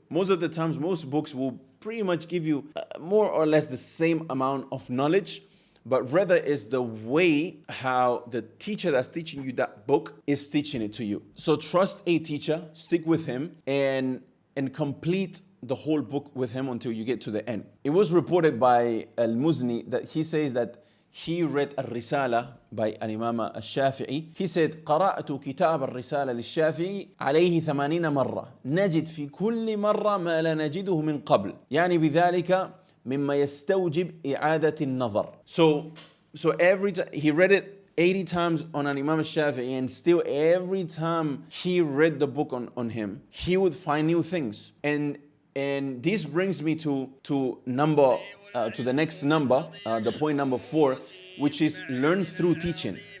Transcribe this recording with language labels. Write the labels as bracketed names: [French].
[English] Most of the times, most books will pretty much give you more or less the same amount of knowledge, but rather is the way how the teacher that's teaching you that book is teaching it to you. So trust a teacher, stick with him, and complete the whole book with him until you get to the end. It was reported by al-Muzanī that he says that he read al-Risala by al-Imām al-Shāfiʿī. He said, [Arabic] قرأت كتاب الرسالة للشافعي عليه 80 مرة نجد في كل مرة ما لا نجده من قبل يعني بذلك مما يستوجب إعادة النظر. [English] So every time he read it 80 times on al-Imām al-Shāfiʿī, and still every time he read the book on him, he would find new things. And this brings me to the next number, the point number 4, which is learn through teaching.